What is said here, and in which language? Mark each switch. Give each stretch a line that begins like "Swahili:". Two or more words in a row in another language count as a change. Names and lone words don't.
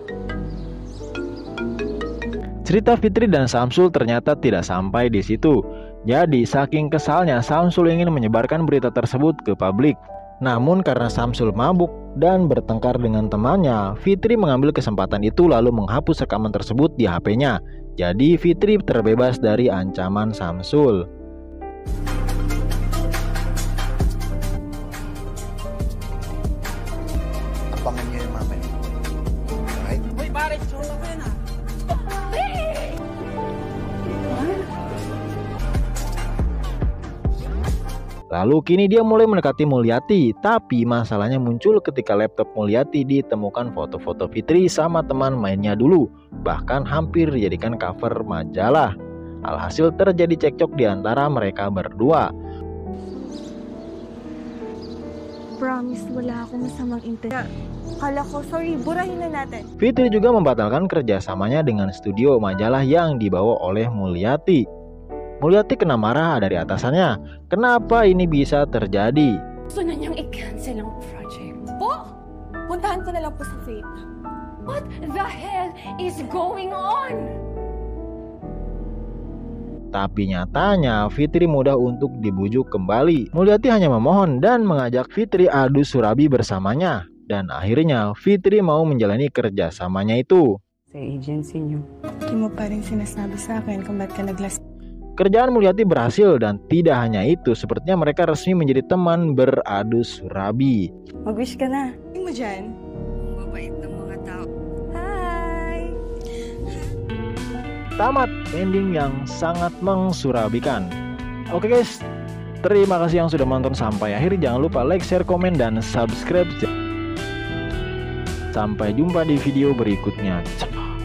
Indonesian: Cerita Fitri dan Samsul ternyata tidak sampai di situ. Jadi saking kesalnya, Samsul ingin menyebarkan berita tersebut ke publik. Namun karena Samsul mabuk dan bertengkar dengan temannya, Fitri mengambil kesempatan itu lalu menghapus rekaman tersebut di HP-nya. Jadi Fitri terbebas dari ancaman Samsul.
Filipino: Abangan niyo yung mamaya. Alright? uy, pare, chola ko yan ah.
Indonesian: Lalu kini dia mulai mendekati Mulyati, tapi masalahnya muncul ketika laptop Mulyati ditemukan foto-foto Fitri sama teman mainnya dulu, bahkan hampir dijadikan cover majalah. Alhasil terjadi cekcok di antara mereka berdua.
Filipino: Promise, wala akong masamang intent. Kala ko, sorry, burahin na natin.
Indonesian: Fitri juga membatalkan kerjasamanya dengan studio majalah yang dibawa oleh Mulyati. Mulyati kena marah dari atasannya. Kenapa ini bisa terjadi?
Filipino: Gusto na niyang i-cancel ang project. Po, puntahan ko na lang po sa Faith.
English: What the hell is going on?
Indonesian: Tapi nyatanya Fitri mudah untuk dibujuk kembali. Mulyati hanya memohon dan mengajak Fitri adu surabi bersamanya. Dan akhirnya Fitri mau menjalani kerjasamanya itu.
Filipino: Sa agency niyo. Hindi mo pa rin sinasabi sa akin kung ba't ka naglas.
Indonesian: Kerjaan Mulyati berhasil dan tidak hanya itu, sepertinya mereka resmi menjadi teman beradu surabi.
Filipino: Mag-wish ka na. Ano mo dyan? Ang babait ng mga tao. Hi!
Indonesian: Tamat ending yang sangat mengsurabikan. Oke guys, terima kasih yang sudah menonton sampai akhir. Jangan lupa like, share, komen, dan subscribe. Sampai jumpa di video berikutnya.